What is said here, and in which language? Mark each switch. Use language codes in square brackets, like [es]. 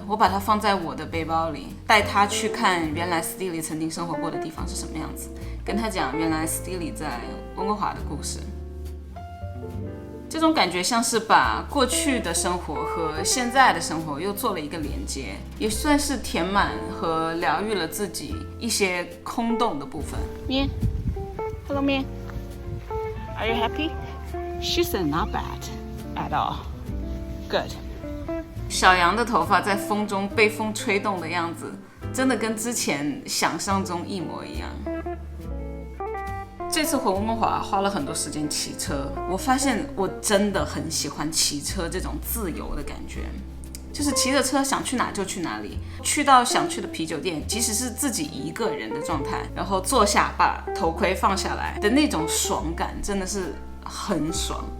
[zh] 我把它放在我的背包里，带它去看原来 Steely 曾经生活过的地方是什么样子，跟他讲原来 Steely 在温哥华的故事。这种感觉像是把过去的生活和现在的生活又做了一个连接，也算是填满和疗愈了自己一些空洞的部分。 [en] 咩 ，Hello 咩 ，Are you happy? She said not bad at all. Good. [zh] 小羊的头发在风中被风吹动的样子，真的跟之前想象中一模一样。这次回温哥华花了很多时间骑车，我发现我真的很喜欢骑车这种自由的感觉，就是骑着车想去哪就去哪里，去到想去的啤酒店，即使是自己一个人的状态，然后坐下把头盔放下来的那种爽感，真的是很爽。